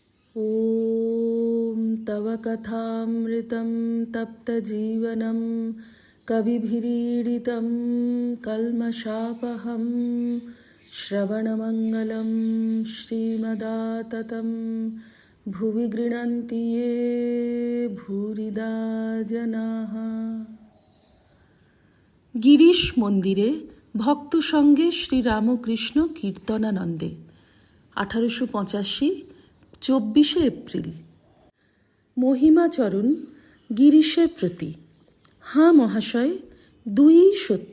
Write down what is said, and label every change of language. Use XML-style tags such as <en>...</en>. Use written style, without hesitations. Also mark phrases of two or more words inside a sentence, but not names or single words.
<sa>ॐ तव कथामृतं तप्तजीवनं कविभिरीडितं कल्मषापहं श्रवणमङ्गलं श्रीमदाततं भुवि गृह्णन्ति ये भूरिदा जनाः।</sa> <bn>গিরিশ মন্দিরে ভক্ত সঙ্গে শ্রীরামকৃষ্ণ কীর্তনানন্দে 1885 24 এপ্রিল। মহিমাচরণ গিরিশের প্রতি। হাঁ মহাশয়, দুইই সত্য।</bn>